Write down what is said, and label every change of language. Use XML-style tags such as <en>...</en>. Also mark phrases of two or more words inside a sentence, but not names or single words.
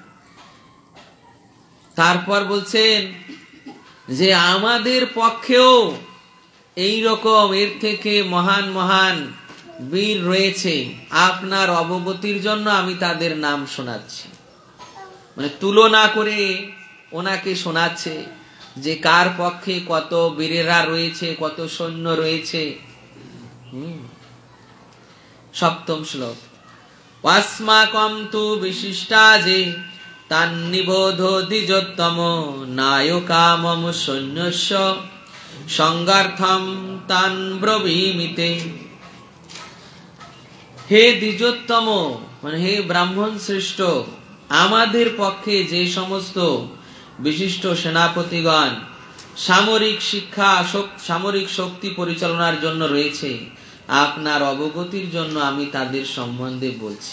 <bn>তারপর বলছেন যে আমাদের পক্ষেও এই রকম এর থেকে মহান মহান বীর রয়েছে, আপনার অবগতির জন্য আমি তাদের নাম শোনাচ্ছি। মানে তুলনা করে ওনাকে শোনাচ্ছে যে কার পক্ষে কত বীরেরা রয়েছে, কত সৈন্য রয়েছে। 7ম শ্লোক।</bn> <sa>अस्माकं तु विशिष्टा जे तान्निबोधो द्विजोत्तम नायकामम सैन्यस्य संगार्थम तान् ब्रवीमिते। हे द्विजोत्तम</sa> <bn>মানে হে ব্রাহ্মণ শ্রেষ্ঠ, আমাদের পক্ষে যে সমস্ত বিশিষ্ট সেনাপতিগণ সামরিক শিক্ষা সামরিক শক্তি পরিচালনার জন্য রয়েছে, আপনার অবগতির জন্য আমি তাদের সম্বন্ধে বলছি।</bn>